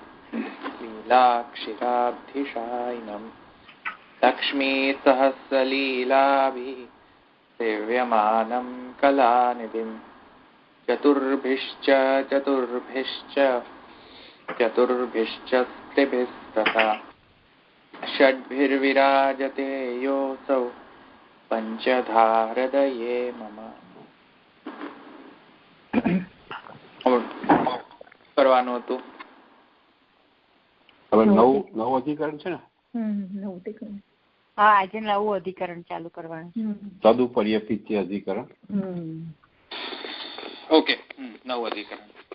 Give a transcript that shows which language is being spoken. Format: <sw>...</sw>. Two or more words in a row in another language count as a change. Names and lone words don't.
<sa>लीलाक्षिराब्धिशायिनं लक्ष्मीसहस्रलीलाभिः सेव्यमानं कलानिधिं चतुर्भिश्च स्त्रिभिस्तथा षड्भिर्विराजते योऽसौ पञ्चधाहृदये मम</sa> <gu>કરવાનું હતું. હવે નવું અધિકરણ છે ને? હા, આજે નવું અધિકરણ ચાલુ કરવાનું. તદુપર્યપિત્ય અધિકરણ. ઓકે, નવું અધિકરણ.</gu>